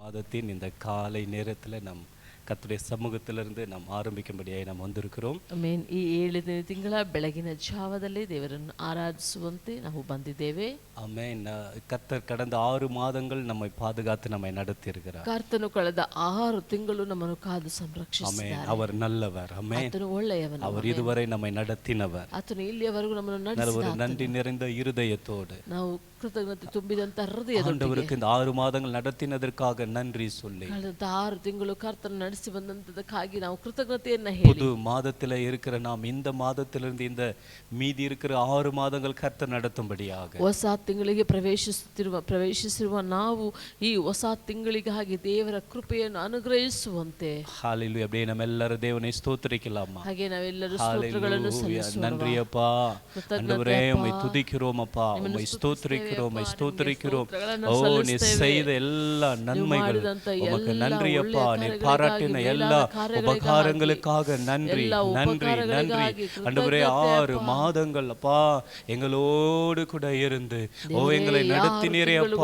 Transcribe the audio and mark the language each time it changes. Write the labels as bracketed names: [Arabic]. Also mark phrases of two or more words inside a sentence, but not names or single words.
[Tamil] மாதத்தின் இந்த காலை நேரத்தில் நம் கர்த்தருடைய சமூகத்திலிருந்து நாம் ஆரம்பிக்கும்படியாய் நாம் வந்திருக்கிறோம். [Kannada] ಆಮೆನ್. ಈ 7ನೇ ತಿಂಗಳ ಬೆಳಗಿನ ಜಾವದಲ್ಲಿ ದೇವರನ್ನು ಆರಾಧಿಸುವಂತೆ ನಾವು ಬಂದಿದ್ದೇವೆ. [Tamil] ஆமென். கர்த்தர் கடந்த 6 மாதங்கள் நம்மை பாதுகாத்து நம்மை நடத்தி இருக்கிறார். [Kannada] ಕರ್ತನು ಕಳೆದ 6 ತಿಂಗಳು ನಮ್ಮನ್ನು ಕಾದು [Tamil] ஆமென். [Kannada] ಸಂರಕ್ಷಿಸಿದ್ದಾರೆ. [Tamil] அவர் நல்லவர். ஆமென். [Kannada] ಆತನು ಒಳ್ಳೆಯವನು. [Tamil] அவர் இதுவரை நம்மை நடத்தினவர். [Kannada] ಆತನು ಇಲ್ಲಿಯವರೆಗೂ ನಮ್ಮನ್ನು [Tamil] ஒரு [Kannada] ನಡೆಸಿದ [Tamil] நன்றி நிறைந்த இருதயத்தோடு [Kannada] ನಾವು ಕೃತಜ್ಞತೆ ತುಂಬಿದಂತ ಹೃದಯದೊಂದಿಗೆ [Tamil] ஆண்டவருக்கு இந்த 6 மாதங்கள் நடத்தினதற்காக நன்றி சொல்லி [Kannada] ಕಳೆದ 6 ತಿಂಗಳು ಕರ್ತನು ನಡೆಸಿ ಬಂದಂತದಕ್ಕಾಗಿ ನಾವು ಕೃತಜ್ಞತೆಯನ್ನ ಹೇಳಿ [Tamil] புது மாதத்தில் இருக்கிற நாம் இந்த மாதத்திலிருந்து இந்த மீதி இருக்கிற 6 மாதங்கள் கர்த்தர் நடத்தும்படியாக [Kannada] ಹೊಸ ತಿಂಗಳಿಗೆ ಪ್ರವೇಶಿಸಿರುವ ನಾವು ಈ ಹೊಸ ತಿಂಗಳಿಗಾಗಿ ದೇವರ ಕೃಪೆಯನ್ನು ಅನುಗ್ರಹಿಸುವಂತೆ. [Tamil] ஹalleluya. அப்படியே நம்ம எல்லாரும் தேவனை ஸ்தோத்திரிக்கலாமா? [Kannada] ಹಾಗೆ ನಾವೆಲ್ಲರೂ ಸ್ತೋತ್ರಗಳನ್ನು ಸಲ್ಲಿಸೋಣ. [Tamil] நன்றி அப்பா. ஆண்டவரே உம்மை துதிக்கிறோம் அப்பா. உம்மை ஸ்தோத்திரிக்கிறோம். உம்மை ஸ்தோத்திரிக்கிறோம். ஓ நீ செய்த எல்லா நன்மைகள் உமக்கு நன்றி அப்பா. நீ பாராட்டின எல்லா உபகாரங்களுக்காக நன்றி நன்றி நன்றி. ஆண்டவரே 6 மாதங்கள் அப்பா எங்களோடு கூட இருந்து ஓ எங்களை நடத்தினீரே அப்பா.